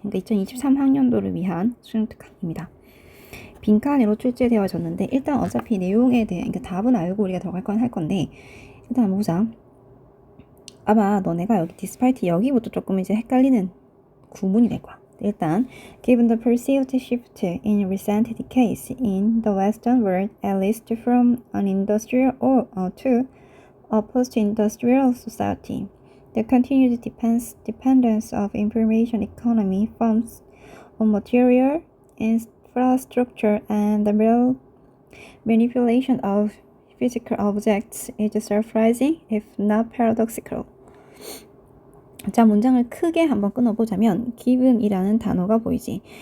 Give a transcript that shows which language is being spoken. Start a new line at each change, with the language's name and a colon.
Korean: 그러니까 2023학년도를 위한 수능 특강입니다. 빈칸으로 출제되어졌는데 일단 어차피 내용에 대해 그러니까 답은 알고 우리가 들어갈 건 할 건데 일단 한번 보자. 아마 너네가 여기 despite 여기부터 조금 이제 헷갈리는 구문이 될 거야.
English: 일단, given the perceived shift in recent decades in the Western world, at least from an industrial to a post-industrial society, the continued dependence of information economy firms on material infrastructure and the real manipulation of physical objects is surprising, if not paradoxical.
Korean: 자, 문장을 크게 한번 끊어보자면 given이라는 단어가 보이지.